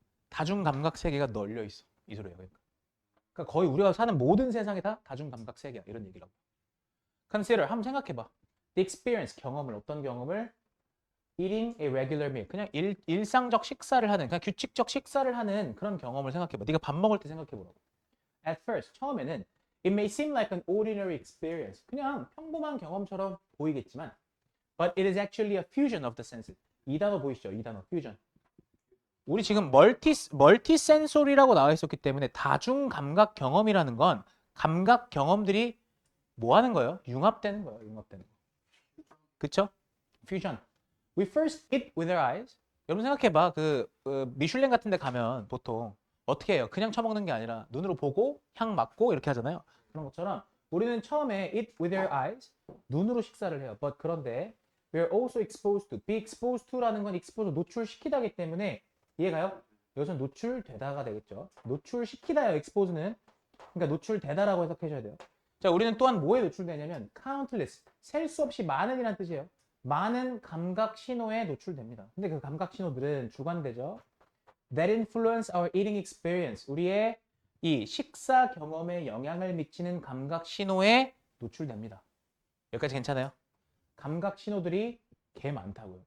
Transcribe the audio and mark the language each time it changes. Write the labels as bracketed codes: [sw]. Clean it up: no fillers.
[ko] 다중감각 세계가 널려 있어. 이 소리예요. 그러니까 거의 우리가 사는 모든 세상이 다 다중감각 세계야. 이런 얘기라고. Consider 한번 생각해봐. [en] The experience [ko] 경험을 어떤 경험을 [en] eating a regular meal [ko] 그냥 일상적 식사를 하는 그냥 규칙적 식사를 하는 그런 경험을 생각해봐. 네가 밥 먹을 때 생각해보라고. [en] At first [ko] 처음에는 [en] it may seem like an ordinary experience [ko] 그냥 평범한 경험처럼 보이겠지만 [en] but it is actually a fusion of the senses. [ko] 이 단어 보이시죠? 이 단어 fusion. 우리 지금 멀티센소리라고 나와 있었기 때문에 다중감각 경험이라는 건 감각 경험들이 뭐 하는 거예요? 융합되는 거예요. 융합되는 거. 그쵸? fusion. [en] We first eat with our eyes. [ko] 여러분 생각해봐. 미슐랭 같은 데 가면 보통 어떻게 해요? 그냥 처먹는 게 아니라 눈으로 보고 향 맡고 이렇게 하잖아요. 그런 것처럼 우리는 처음에 [en] eat with our eyes. [ko] 눈으로 식사를 해요. But 그런데 [en] we are also exposed to. [ko] be exposed to라는 건 expose 노출시키다기 때문에 이해가요? 여기서 노출되다가 되겠죠. 노출시키다요. expose는 그러니까 노출되다라고 해석해줘야 돼요. 자, 우리는 또한 뭐에 노출되냐면 countless, 셀 수 없이 많은이란 뜻이에요. 많은 감각 신호에 노출됩니다. 근데 그 감각 신호들은 주관되죠. [en] That influence our eating experience. [ko] 우리의 이 식사 경험에 영향을 미치는 감각 신호에 노출됩니다. 여기까지 괜찮아요? 감각 신호들이 개 많다고요.